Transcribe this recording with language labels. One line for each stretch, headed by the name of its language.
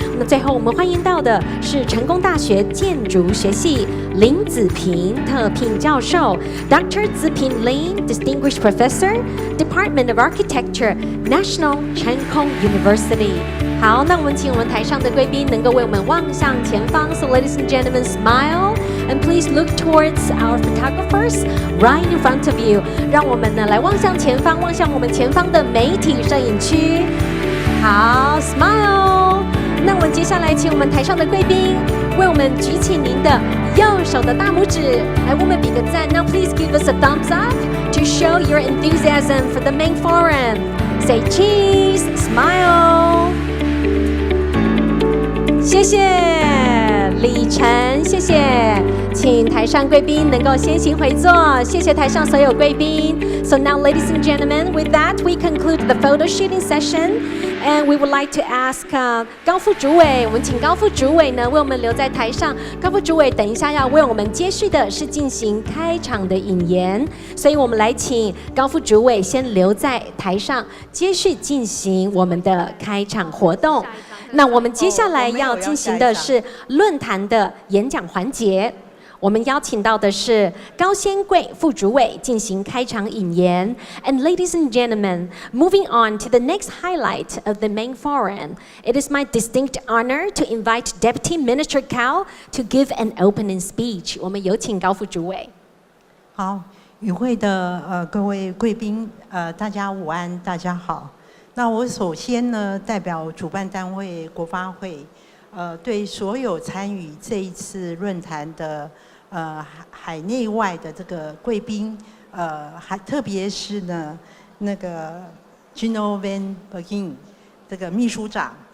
Chinese: 那最后我们欢迎到的是成功大学建筑学系林子平特聘教授 Dr.
English: 子平林 Distinguished Professor Department of Architecture National Cheng Kung University。
Chinese: 好，那我们请我们台上的贵宾能够为我们望向前方。
English: So ladies and gentlemen, smile and please look towards our photographers right in front of you。
Chinese: 让我们呢来望向前方，望向我们前方的媒体摄影区。
English: 好 ，smile。
Chinese: 那我们接下来请我们台上的贵宾为我们举起您的右手的大拇指，来为我们比个赞。
English: Now please give us a thumbs up to show your enthusiasm for the main forum. Say cheese, smile.
Chinese: 谢谢李晨，谢谢，请台上贵宾能够先行回座，谢谢台上所有贵宾。
English: So now, ladies and gentlemen, with that, we conclude the photo shooting session, and we would like to ask 高副主委，
Chinese: 我们请高副主委呢为我们留在台上。高副主委等一下要为我们接续的是进行开场的引言，所以我们来请高副主委先留在台上，接续进行我们的开场活动。那我们接下来要进行的是论坛的演讲环节，我们邀请到的是高仙桂副主委进行开场引言。
English: And ladies and gentlemen, moving on to the next highlight of the main forum, it is my distinct honor to invite Deputy Minister Cao to give an opening speech.
Chinese: 我们有请高副主委。好，与会的各位贵宾，大家午安，大家好。那我首先呢，代表主办单位国发会，对所有参与这一次论坛的海内外的这个贵宾，还特别是呢那个 Ing-wen 这个秘书长，